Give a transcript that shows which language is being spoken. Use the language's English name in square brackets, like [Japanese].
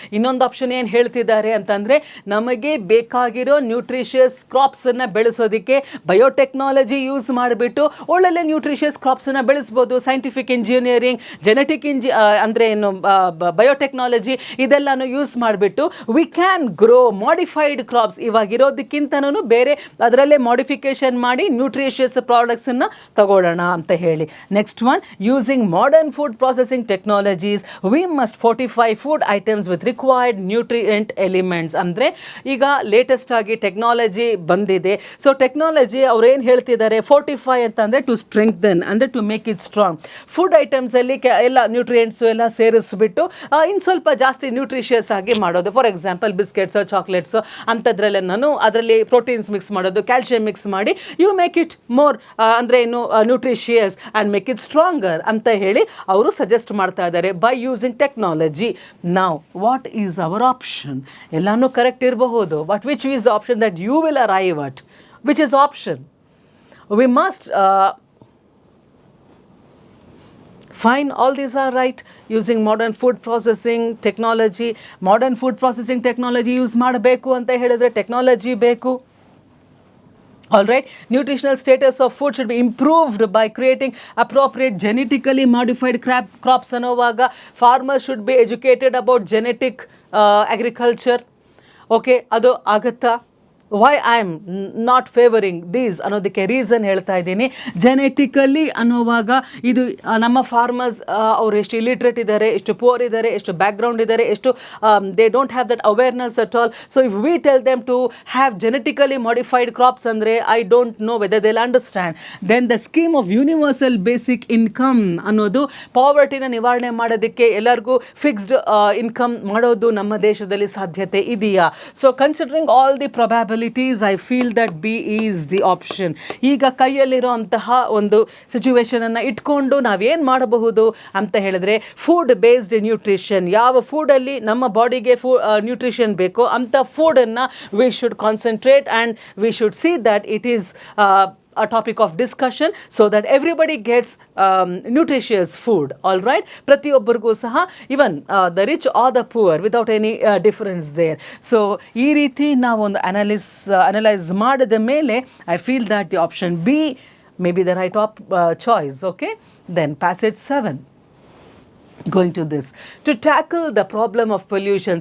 [Kannada] ಇನ್ನೊಂದು ಆಪ್ಷನ್ ಏನು ಹೇಳ್ತಿದ್ದಾರೆ ಅಂತಂದರೆ, ನಮಗೆ ಬೇಕಾಗಿರೋ ನ್ಯೂಟ್ರಿಷಿಯಸ್ ಕ್ರಾಪ್ಸನ್ನು ಬೆಳೆಸೋದಕ್ಕೆ ಬಯೋಟೆಕ್ನಾಲಜಿ ಯೂಸ್ ಮಾಡಿಬಿಟ್ಟು ಒಳ್ಳೊಳ್ಳೆ ನ್ಯೂಟ್ರಿಷಿಯಸ್ ಕ್ರಾಪ್ಸನ್ನು ಬೆಳೆಸ್ಬೋದು. ಸೈಂಟಿಫಿಕ್ ಇಂಜಿನಿಯರಿಂಗ್, ಜೆನೆಟಿಕ್ ಅಂದರೆ ಏನು ಬಯೋಟೆಕ್ನಾಲಜಿ ಇದೆಲ್ಲನೂ ಯೂಸ್ ಮಾಡಿಬಿಟ್ಟು [English] We can grow modified crops. [Kannada] ಇವಾಗಿರೋದಕ್ಕಿಂತನೂ ಬೇರೆ ಅದರಲ್ಲೇ ಮಾಡಿಫಿಕೇಶನ್ ಮಾಡಿ ನ್ಯೂಟ್ರಿಷಿಯಸ್ ಪ್ರಾಡಕ್ಟ್ಸನ್ನು ತಗೊಳ್ಳೋಣ ಅಂತ ಹೇಳಿ. [English] Next one, using modern food processing technologies we must fortify food items with required nutrient elements. [Kannada] ಅಂದರೆ ಈಗ ಲೇಟೆಸ್ಟ್ ಆಗಿ ಟೆಕ್ನಾಲಜಿ ಬಂದಿದೆ. ಸೊ ಟೆಕ್ನಾಲಜಿ ಅವ್ರು ಏನು ಹೇಳ್ತಿದ್ದಾರೆ, ಫೋರ್ಟಿಫೈ ಅಂತಂದರೆ [English] to strengthen, [Kannada] ಅಂದರೆ [English] To make it strong. [Kannada] Food ಐಟಮ್ಸಲ್ಲಿ ಎಲ್ಲ ನ್ಯೂಟ್ರಿಯೆಂಟ್ಸು ಎಲ್ಲ ಸೇರಿಸ್ಬಿಟ್ಟು ಇನ್ನು ಸ್ವಲ್ಪ ಜಾಸ್ತಿ ನ್ಯೂಟ್ರಿಷಿಯಸ್ ಆಗಿ ಮಾಡೋದು. ಫಾರ್ ಎಕ್ಸಾಂಪಲ್ ಬಿಸ್ಕೆಟ್ಸು, ಚಾಕ್ಲೇಟ್ಸು ಅಂಥದ್ರಲ್ಲೇ ನಾನು ಅದರಲ್ಲಿ ಪ್ರೋಟೀನ್ಸ್ ಮಿಕ್ಸ್ ಮಾಡೋದು, ಕ್ಯಾಲ್ಶಿಯಂ ಮಿಕ್ಸ್ ಮಾಡಿ ಯು ಮೇಕ್ ಇಟ್ ಮೋರ್ ಅಂದರೆ ಏನು nutritious [English] and make it stronger [Kannada] ಅಂತ ಹೇಳಿ ಅವರು ಸಜೆಸ್ಟ್ ಮಾಡ್ತಾ ಇದ್ದಾರೆ [English] By using technology. ನಾವು what is our option? [Kannada] ಎಲ್ಲಾನು ಕರೆಕ್ಟ್ ಇರಬಹುದು, [English] But which is option that you will arrive at? Which is option? We must fine, all these are right. Using modern food processing technology, modern food processing technology use [Kannada] ಮಾಡಬೇಕು ಅಂತ ಹೇಳಿದ್ರೆ technology ಬೇಕು. [English] All right, nutritional status of food should be improved by creating appropriate genetically modified crops. ಅನ್ನೋವಾಗ farmers should be educated about genetic agriculture. [Kannada] Okay, ಅದು ಆಗುತ್ತಾ? [English] why I am not favouring these [Kannada] ಅನ್ನೋದಕ್ಕೆ reason ಹೇಳ್ತಾ ಇದ್ದೀನಿ. Genetically ಅನ್ನೋವಾಗ ಇದು ನಮ್ಮ farmers ಅವರು ಎಷ್ಟು illiterate ಇದ್ದಾರೆ, ಎಷ್ಟು ಪುವರ್ ಇದ್ದಾರೆ, ಎಷ್ಟು ಬ್ಯಾಕ್ಗ್ರೌಂಡ್ ಇದ್ದಾರೆ, ಎಷ್ಟು [English] They don't have that awareness at all. So if we tell them to have genetically modified crops ಅಂದರೆ I don't know whether they will understand. [Kannada] Then the scheme of universal basic income ಅನ್ನೋದು ಪಾವರ್ಟಿನ ನಿವಾರಣೆ ಮಾಡೋದಕ್ಕೆ ಎಲ್ಲರಿಗೂ fixed income ಮಾಡೋದು ನಮ್ಮ ದೇಶದಲ್ಲಿ ಸಾಧ್ಯತೆ ಇದೆಯಾ? [English] So considering all the probabilities, I feel that B is the option. [Kannada] ಈಗ ಕೈಯಲ್ಲಿರೋ ಅಂತಹ ಒಂದು ಸಿಚುವೇಶನನ್ನು ಇಟ್ಕೊಂಡು ನಾವೇನು ಮಾಡಬಹುದು ಅಂತ ಹೇಳಿದ್ರೆ, ಫುಡ್ ಬೇಸ್ಡ್ ನ್ಯೂಟ್ರಿಷನ್, ಯಾವ ಫುಡಲ್ಲಿ ನಮ್ಮ ಬಾಡಿಗೆ ನ್ಯೂಟ್ರಿಷನ್ ಬೇಕೋ ಅಂಥ ಫುಡನ್ನು [English] We should concentrate and we should see that it is a topic of discussion so that everybody gets nutritious food. All right, [Kannada] ಪ್ರತಿಯೊಬ್ಬರಿಗೂ ಸಹ, [English] even the rich or the poor, without any difference there. So [Kannada] ಈ ರೀತಿ ನಾವು ಒಂದು analyse ಮಾಡಿದ ಮೇಲೆ [English] I feel that the option B may be the right choice. Okay, then passage 7. Going to this, to tackle the problem of pollution.